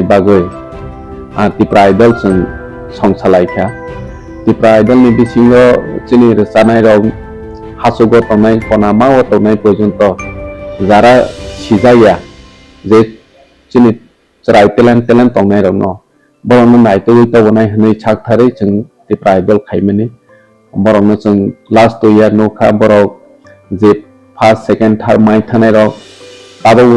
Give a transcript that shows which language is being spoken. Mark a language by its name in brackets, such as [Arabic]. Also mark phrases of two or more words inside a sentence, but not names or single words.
[Kok Borok] बागै त्रिपुरा आइडल जों संसालायखा त्रिपुरा आइडल नि बिसिङो जोंनि रोजानाय राव हासुगो तनाय कनामा तनाय पर्यन्त जारा सिजाया जे जोंनि जाय टेलेन्ट तंनाय रं बरनो नायतो गैतावनाय हनै छाकथारै जों त्रिपुरा आइडल खाइमानि बरनो जों [English] last 2 year [Kok Borok] नखा बर जे [English] first second third [Kok Borok] माइ थानाय रं